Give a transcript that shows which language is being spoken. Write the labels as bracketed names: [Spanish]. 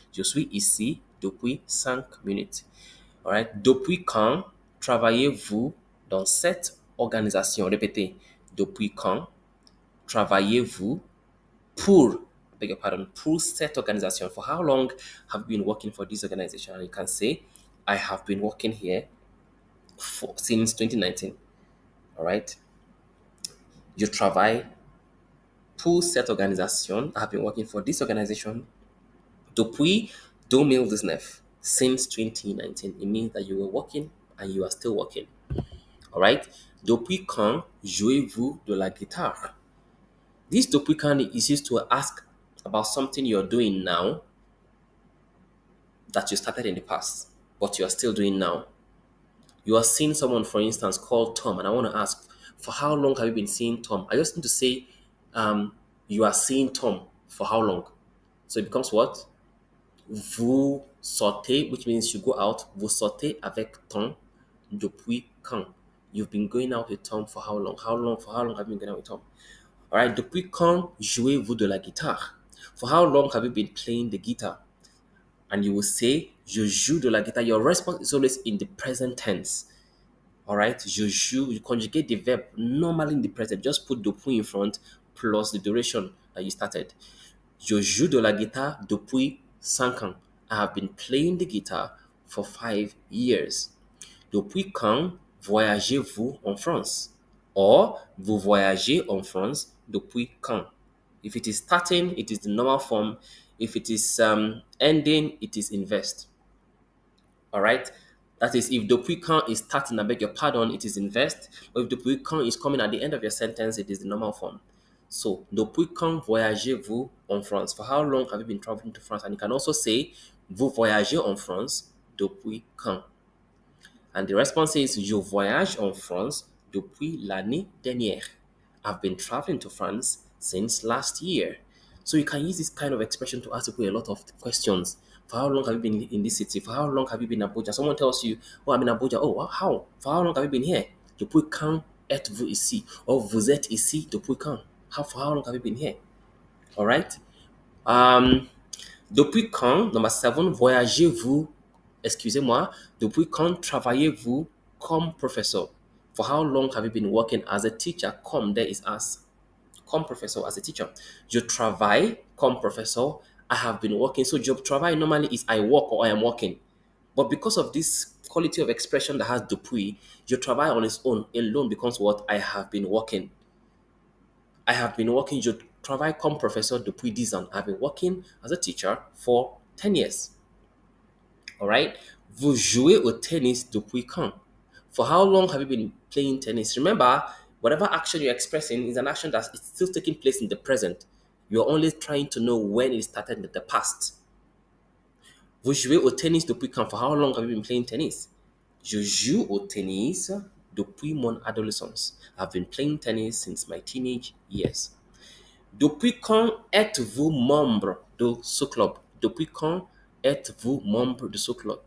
[French] Je suis ici depuis 5 minutes. [English] All right. [French] Depuis quand travaillez-vous dans cette organisation? Répétez. Depuis quand travaillez-vous pour, [English] I beg your pardon, [French] pour cette organisation? [English] For how long have you been working for this organization? And you can say, I have been working here since 2019. All right. [French] Je travaille pour cette organisation. [English] I have been working for this organization [French] depuis 2019, [English] since 2019. It means that you were working and you are still working. All right. [French] Depuis quand jouez-vous de la guitare? [English] This depuis quand is used to ask about something you're doing now that you started in the past, but you are still doing now. You are seeing someone, for instance, called Tom, and I want to ask, for how long have you been seeing Tom? I just need to say, you are seeing Tom for how long? So it becomes what? [French] Vous sortez, [English] which means you go out. [French] Vous sortez avec Tom depuis quand? [English] You've been going out with Tom for how long? For how long have you been going out with Tom? All right. [French] Depuis quand jouez-vous de la guitare? [English] For how long have you been playing the guitar? And you will say, [French] je joue de la guitare. [English] Your response is always in the present tense. All right. [French] Je joue, [English] you conjugate the verb normally in the present. Just put depuis in front plus the duration that you started. [French] Je joue de la guitare depuis 5 ans. [English] I have been playing the guitar for 5 years. [French] Depuis quand voyagez-vous en France? Or, vous voyagez en France depuis quand? [English] If it is starting, it is the normal form. If it is ending, it is invest. All right. That is, if depuis quand is starting, I beg your pardon, it is invest. Or if depuis quand is coming at the end of your sentence, it is the normal form. So, [French] depuis quand voyagez-vous en France? [English] For how long have you been traveling to France? And you can also say, [French] vous voyagez en France depuis quand? [English] And the response is, [French] je voyage en France depuis l'année dernière. [English] I've been traveling to France since last year. So you can use this kind of expression to ask people a lot of questions. For how long have you been in this city? For how long have you been in Abuja? Someone tells you, oh, I'm in Abuja. Oh, wow, how? For how long have you been here? [French] Depuis quand êtes-vous ici? Or vous êtes ici depuis quand? [English] For how long have you been here? All right. [French] Um, Depuis quand, [English] number 7, [French] voyagez-vous, excusez-moi, depuis quand travaillez-vous comme professeur? [English] For how long have you been working as a teacher? Comme there is as. Comme professor, as a teacher. [French] Je travaille comme professeur. [English] I have been working. So [French] je travaille [English] normally is I work or I am working. But because of this quality of expression that has depuis, je travaille on its own alone becomes what? I have been working. I have been working, [French] je travaille comme professeur depuis 10 ans. [English] I've been working as a teacher for 10 years. All right. [French] Vous jouez au tennis depuis quand? [English] For how long have you been playing tennis? Remember, whatever action you're expressing is an action that is still taking place in the present. You're only trying to know when it started in the past. [French] Vous jouez au tennis depuis quand? [English] For how long have you been playing tennis? [French] Je joue au tennis depuis mon adolescence. [English] I've been playing tennis since my teenage years. [French] Depuis quand êtes-vous membre de ce club? Depuis quand êtes-vous membre de ce club?